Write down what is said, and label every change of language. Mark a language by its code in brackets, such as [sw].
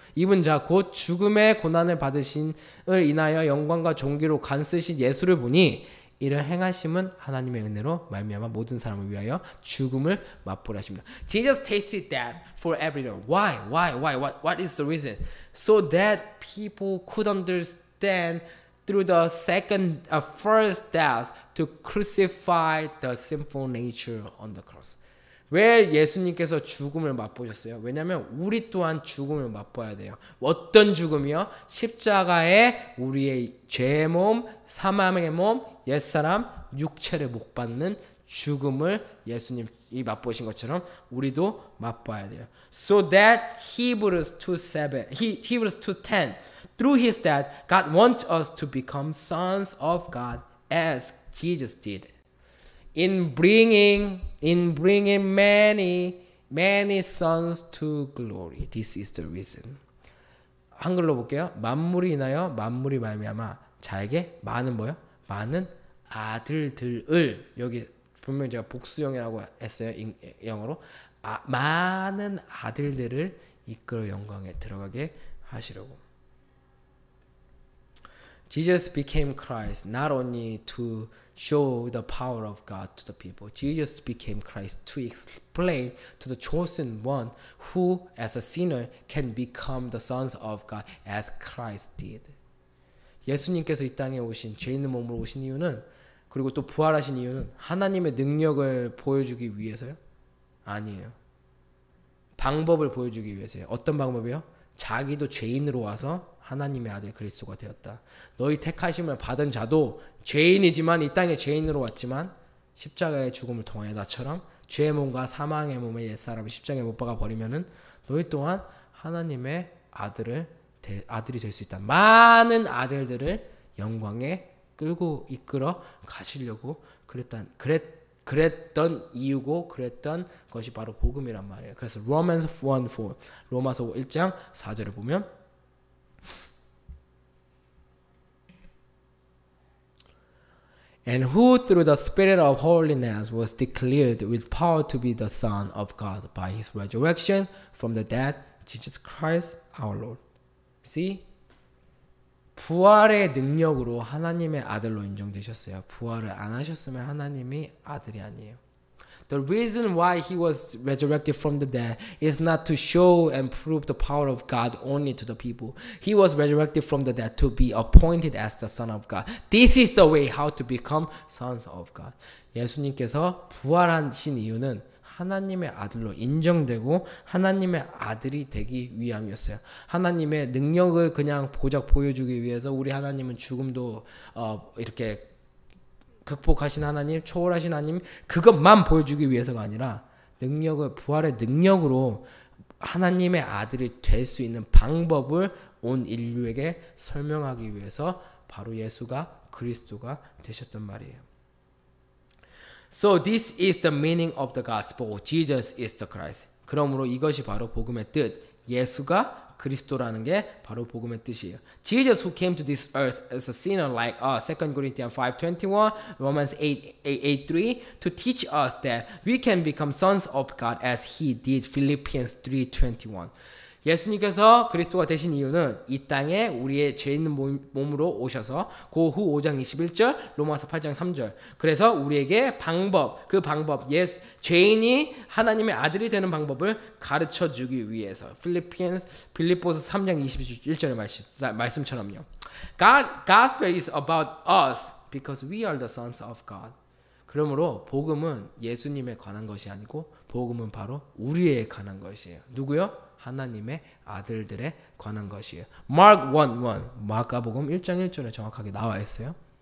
[ko] 입은 자 곧 죽음의 고난을 받으신을 인하여 영광과 존귀로 간 쓰신 예수를 보니 이를 행하심은 하나님의 은혜로 말미암아 모든 사람을 위하여 죽음을 맛보라 하십니다. [en] Jesus tasted death for everyone. Why? What is the reason? So that people could understand through the first death to crucify the sinful nature on the cross. [ko] 왜 예수님께서 죽음을 맛보셨어요? 왜냐하면 우리 또한 죽음을 맛봐야 돼요. 어떤 죽음이요? 십자가에 우리의 죄의 몸, 사망의 몸, 옛사람, 육체를 못 받는 죽음을 예수님이 맛보신 것처럼 우리도 맛봐야 돼요. [en] So that Hebrews 2:10 Through his death, God wants us to become sons of God as Jesus did. In bringing many sons to glory. This is the reason. [ko] 한글로 볼게요. 만물이 인하여 만물이 말미암아 자에게 많은 뭐요? 많은 아들들을 여기 분명히 제가 복수형이라고 했어요. 영어로 많은 아들들을 이끌어 영광에 들어가게 하시려고. [en] Jesus became Christ not only to show the power of God to the people. Jesus became Christ to explain to the chosen one who as a sinner can become the sons of God as Christ did. [ko] 예수님께서 이 땅에 오신 죄 있는 몸으로 오신 이유는 그리고 또 부활하신 이유는 하나님의 능력을 보여주기 위해서요? 아니에요. 방법을 보여주기 위해서요. 어떤 방법이요? 자기도 죄인으로 와서 하나님의 아들 그리스도가 되었다. 너희 택하심을 받은 자도 죄인이지만 이 땅에 죄인으로 왔지만 십자가의 죽음을 통하여 나처럼 죄의 몸과 사망의 몸의 옛사람을 십자가에 못 박아 버리면은 너희 또한 하나님의 아들이 될 수 있다. 많은 아들들을 영광에 끌고 이끌어 가시려고 그랬던 이유고 그랬던 것이 바로 복음이란 말이에요. 그래서 로마서 1:4 로마서 1장 4절을 보면 [en] And who through the Spirit of holiness was declared with power to be the Son of God by his resurrection from the dead, Jesus Christ our Lord. See? [ko] 부활의 능력으로 하나님의 아들로 인정되셨어요. 부활을 안 하셨으면 하나님이 아들이 아니에요. [en] The reason why he was resurrected from the dead is not to show and prove the power of God only to the people. He was resurrected from the dead to be appointed as the Son of God. This is the way how to become sons of God. [ko] 예수님께서 부활하신 이유는 하나님의 아들로 인정되고 하나님의 아들이 되기 위함이었어요. 하나님의 능력을 그냥 고작 보여주기 위해서 우리 하나님은 죽음도 이렇게 극복하신 하나님, 초월하신 하나님 그것만 보여주기 위해서가 아니라 능력을 부활의 능력으로 하나님의 아들이 될 수 있는 방법을 온 인류에게 설명하기 위해서 바로 예수가 그리스도가 되셨단 말이에요. [en] So this is the meaning of the gospel. Jesus is the Christ. [ko] 그러므로 이것이 바로 복음의 뜻. 예수가 그리스도라는 게 바로 복음의 뜻이에요. [en] Jesus who came to this earth as a sinner like us, 2 Corinthians 5:21, Romans 8:3, to teach us that we can become sons of God as he did, Philippians 3:21. [ko] 예수님께서 그리스도가 되신 이유는 이 땅에 우리의 죄 있는 몸으로 오셔서 고후 5장 21절, 로마서 8장 3절. 그래서 우리에게 그 방법, 죄인이 하나님의 아들이 되는 방법을 가르쳐 주기 위해서. 빌립보서 3장 21절의 말씀처럼요. [en] Gospel is about us because we are the sons of God. [ko] 그러므로 복음은 예수님에 관한 것이 아니고 복음은 바로 우리에 관한 것이에요. 누구요? 하나님의 아들들에 관한 것이에요. Mark 1:1 마가복음 1장 1절에 정확하게 나와 있어요.